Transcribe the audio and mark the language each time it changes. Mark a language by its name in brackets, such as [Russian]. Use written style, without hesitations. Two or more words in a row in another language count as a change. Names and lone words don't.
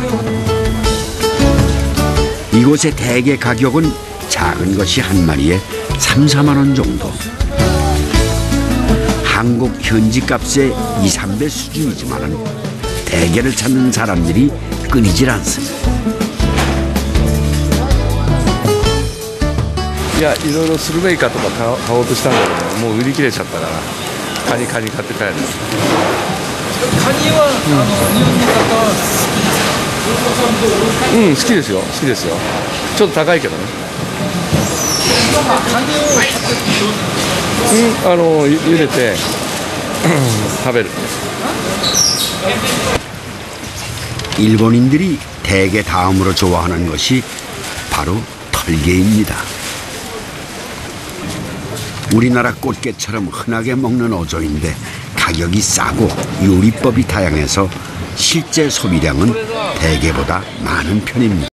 [Korean] 이곳의 대게 가격은 작은 것이 한 마리에 3, 4만 원 정도. 한국 현지값의 2, 3배 수준이지만 대게를 찾는 사람들이 끊이질 않습니다. [Japanese] いや、いろいろスルメイカとか買おうとしたんだけど、もう売り切れちゃったからカニ買って帰る。カニは、日本の方は好きですか？うん、好きですよ、好きですよ。ちょっと高いけどね。カニを買って茹でて食べる。 [Korean] 일본인들이 대게 다음으로 좋아하는 것이 바로 털개입니다. 우리나라 꽃게처럼 흔하게 먹는 어종인데 가격이 싸고 요리법이 다양해서 실제 소비량은 대게보다 많은 편입니다.